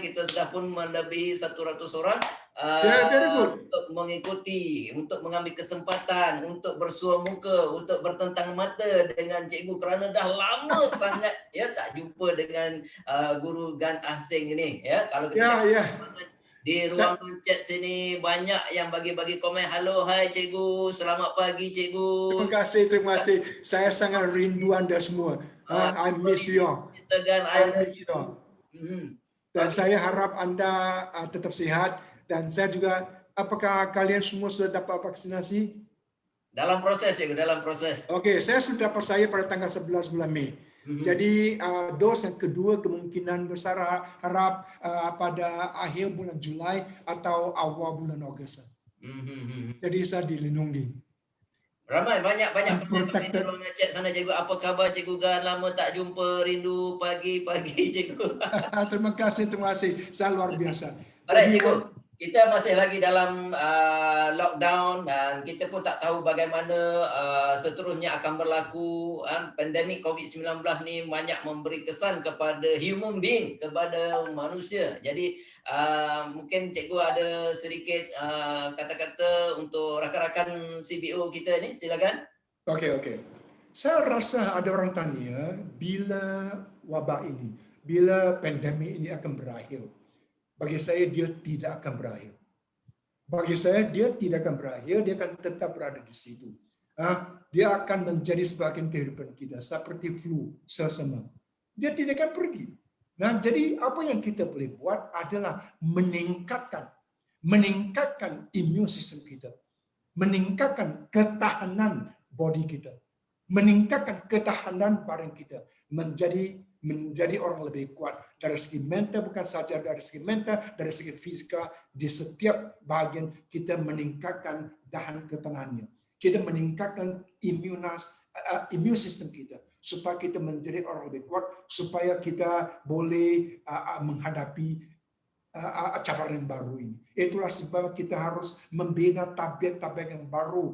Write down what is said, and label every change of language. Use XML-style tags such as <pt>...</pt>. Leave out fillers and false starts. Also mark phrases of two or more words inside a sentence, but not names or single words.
<ms>Kita sudah pun melebihi 100 orang untuk mengikuti, untuk mengambil kesempatan, untuk bersua muka, untuk bertentang mata dengan Cikgu kerana dah lama sangat ya tak jumpa dengan guru GAN asing ini ya. Kalau kita di ruangan chat sini banyak yang bagi-bagi komen. Halo, hai Cikgu. Selamat pagi Cikgu. Terima kasih. Saya sangat rindu anda semua.</ms> <en>I miss you.</en> <ms>Dan saya harap anda tetap sehat. Dan saya juga, apakah kalian semua sudah dapat vaksinasi? Dalam proses, Cikgu, dalam proses. Oke, saya sudah dapat pada tanggal 11 bulan Mei. Jadi dos yang kedua kemungkinan besar harap pada akhir bulan Julai atau awal bulan Ogos. Jadi saya dilindungi. Ramai banyak di ruangan chat sana, Cikgu. Apa khabar Cikgu Gan? Lama tak jumpa, rindu pagi-pagi Cikgu. Terima kasih. Saya luar biasa. Alright, Cikgu. Kita masih lagi dalam lockdown dan kita pun tak tahu bagaimana seterusnya akan berlaku. Pandemik COVID-19 ni banyak memberi kesan kepada</ms> <en>human being,</en> <ms>kepada manusia. Jadi mungkin Cikgu ada sedikit kata-kata untuk rakan-rakan CBO kita ni, silakan. Okey. Saya rasa ada orang tanya bila wabak ini, bila pandemik ini akan berakhir. Bagi saya dia tidak akan berakhir. Dia akan tetap berada di situ. Dia akan menjadi sebagian kehidupan kita seperti flu sesama. Dia tidak akan pergi. Nah, jadi apa yang kita boleh buat adalah meningkatkan imun sistem kita, meningkatkan ketahanan body kita, meningkatkan ketahanan badan kita, menjadi orang lebih kuat dari segi mental, bukan saja dari segi mental, dari segi fisika. Di setiap bagian kita meningkatkan dahan ketahanannya, kita meningkatkan imun sistem kita supaya kita menjadi orang lebih kuat, supaya kita boleh menghadapi cabaran yang baru ini. Itulah sebab kita harus membina tabiat-tabiat yang baru.</ms>